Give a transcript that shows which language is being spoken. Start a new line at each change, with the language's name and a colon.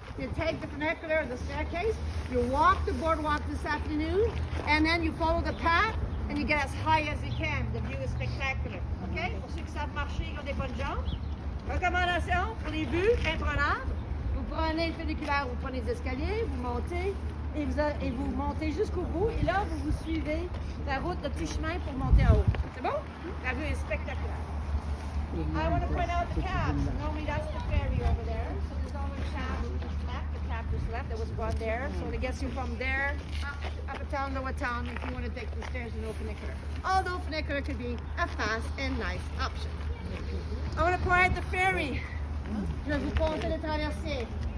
English: You take the funicular or the staircase, you walk the boardwalk this afternoon, and then you follow the path, and you get as high as you can. The view is spectacular. Okay? OK?
French: Pour ceux qui savent marcher, qui ont des bonnes jambes. Recommandation pour les vues imprenables. Vous prenez le funiculaire, vous prenez les escaliers, vous montez et vous montez jusqu'au bout. Et là, vous suivez la route, le petit chemin pour monter en haut. C'est bon? La vue est spectaculaire.
English: I want to point out the cabs. Normally that's the ferry over there. So there's always cabs left. The cab just left. There was one there. So it gets you from there up a town, lower town, if you want to take the stairs in Old funicular. Although funicular could be a fast and nice option. I want to point out the ferry.
French: Je vais vous compter les traversées.